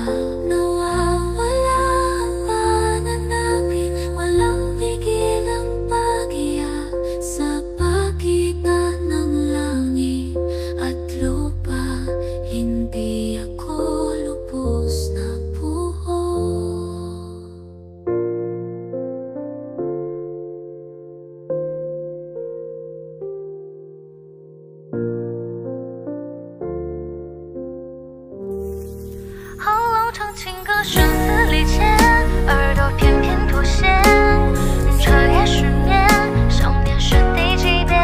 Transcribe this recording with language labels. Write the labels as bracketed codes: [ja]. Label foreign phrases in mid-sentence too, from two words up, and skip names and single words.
[tl] Nawawala ang pananapin, walang pigil ang pag-iyak. Sa pagitan ng langit at lupa, hindi ako lubos na buo. [zh] 喉咙唱情歌，声嘶力竭，耳朵偏偏妥协，彻夜失眠，想念是第几遍？